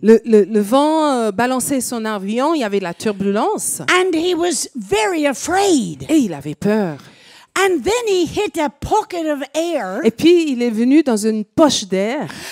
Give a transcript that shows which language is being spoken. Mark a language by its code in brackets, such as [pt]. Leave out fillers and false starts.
[fr] le vent balançait son avion, il y avait de la turbulence. [en] And he was very afraid. [fr] Et il avait peur. [en] And then he hit a pocket of air [fr] Et puis, il est venu dans une poche d'air